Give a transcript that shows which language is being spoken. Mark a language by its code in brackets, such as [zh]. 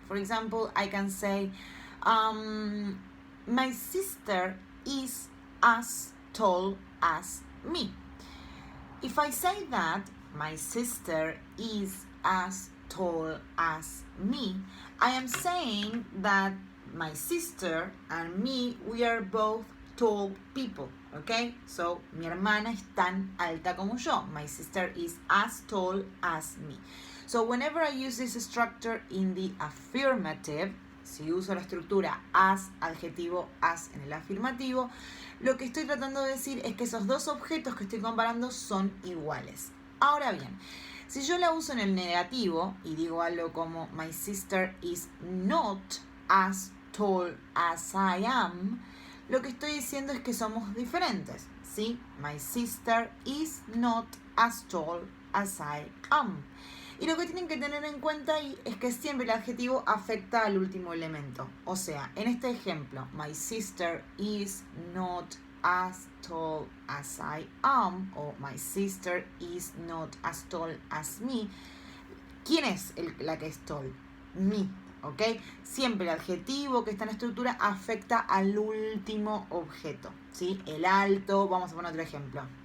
[en] For example, I can say, my sister is as tall as me. If I say that, my sister is as tall as me. I am saying that my sister and me, we are both tall people, okay? [es] So, mi hermana es tan alta como yo. [en] My sister is as tall as me. So, whenever I use this structure in the affirmative, [es] si uso la estructura as, adjetivo, as en el afirmativo, lo que estoy tratando de decir es que esos dos objetos que estoy comparando son iguales. Ahora bien, si yo la uso en el negativo y digo algo como [en] my sister is not as tall as I am, [es] lo que estoy diciendo es que somos diferentes, ¿sí? [en] My sister is not as tall as I am. [es] Y lo que tienen que tener en cuenta ahí es que siempre el adjetivo afecta al último elemento. O sea, en este ejemplo, [en] my sister is not as tall as I am, [es] o [en] my sister is not as tall as me. [es] ¿Quién es la que es tall? Me, ¿ok? Siempre el adjetivo que está en la estructura afecta al último objeto, ¿sí? El alto, vamos a poner otro ejemplo.